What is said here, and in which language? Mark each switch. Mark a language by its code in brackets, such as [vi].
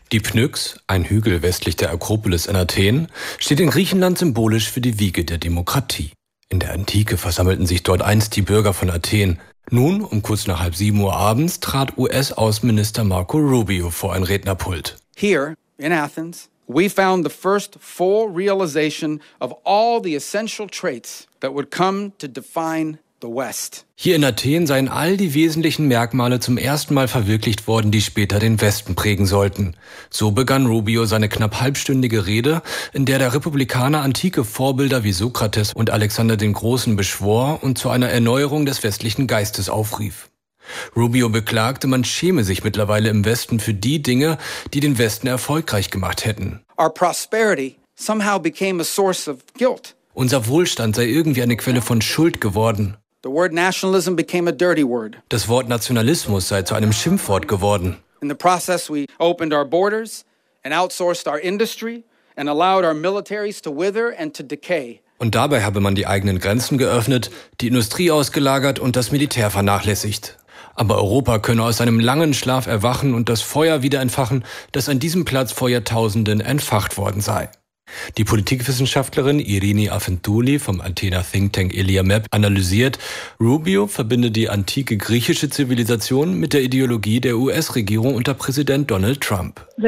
[de] Die Pnyx, ein Hügel westlich der Akropolis in Athen, steht in Griechenland symbolisch für die Wiege der Demokratie. In der Antike versammelten sich dort einst die Bürger von Athen. Nun, um kurz nach 6:30 Uhr abends, trat US-Außenminister Marco Rubio vor ein Rednerpult. Hier in Athens. [en] We found the first full realization of all the essential traits that would come to define the West. [de] Hier in Athen seien all die wesentlichen Merkmale zum ersten Mal verwirklicht worden, die später den Westen prägen sollten. So begann Rubio seine knapp halbstündige Rede, in der der Republikaner antike Vorbilder wie Sokrates und Alexander den Großen beschwor und zu einer Erneuerung des westlichen Geistes aufrief. Rubio beklagte, man schäme sich mittlerweile im Westen für die Dinge, die den Westen erfolgreich gemacht hätten. [en] Our prosperity somehow became a source of guilt. [de] Unser Wohlstand sei irgendwie eine Quelle von Schuld geworden. [en] The word nationalism became a dirty word. [de] Das Wort Nationalismus sei zu einem Schimpfwort geworden. [en] In the process we opened our borders and outsourced our industry and allowed our militaries to wither and to decay. [de] Und dabei habe man die eigenen Grenzen geöffnet, die Industrie ausgelagert und das Militär vernachlässigt. Aber Europa könne aus seinem langen Schlaf erwachen und das Feuer wieder entfachen, das an diesem Platz vor Jahrtausenden entfacht worden sei. Die Politikwissenschaftlerin Irini Afentouli vom Athener Think Tank Eliamap analysiert, Rubio verbinde die antike griechische Zivilisation mit der Ideologie der US-Regierung unter Präsident Donald Trump.